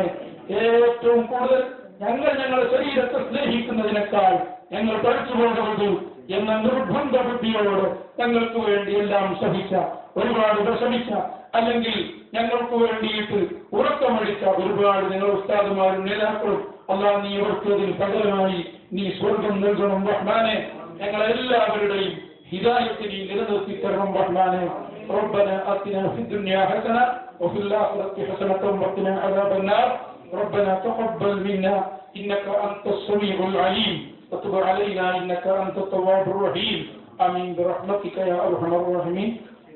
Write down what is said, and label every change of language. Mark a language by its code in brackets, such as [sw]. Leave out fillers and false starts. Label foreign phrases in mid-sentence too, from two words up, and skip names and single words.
[ml] ഏറ്റവും കൂടുതൽ ഞങ്ങളെ ശരീരത്തെ സ്നേഹിക്കുന്നതിനേക്കാൾ ഞങ്ങൾ പഠിച്ചു പോകരുത് എന്ന നിർബന്ധ ബുദ്ധിയോട് ഞങ്ങൾക്ക് വേണ്ടി എല്ലാം സഹിച്ച, ഒരുപാട് വിഷമിച്ച, അല്ലെങ്കിൽ ഞങ്ങൾക്ക് വേണ്ടിയിട്ട് ഉറക്കമടിച്ച ഒരുപാട് ഞങ്ങൾ ഉസ്താദുമാരും നേതാക്കളും, അല്ലാഹ് നീ അവർക്ക് അതിന് പകരമായി നീ സ്വർഗം നൽകണം റഹ്മാനെ. ഞങ്ങളെല്ലാവരുടെയും ഹിദായത്തിനെ നിലനിർത്തി തരണം റഹ്മാനെ. [ar] ربنا آتنا في الدنيا حسنة وفي الآخرة حسنة وقنا عذاب النار. ربنا تقبل منا إنك أنت السميع العليم وتب علينا إنك أنت التواب الرحيم. آمين برحمتك يا أرحم الراحمين.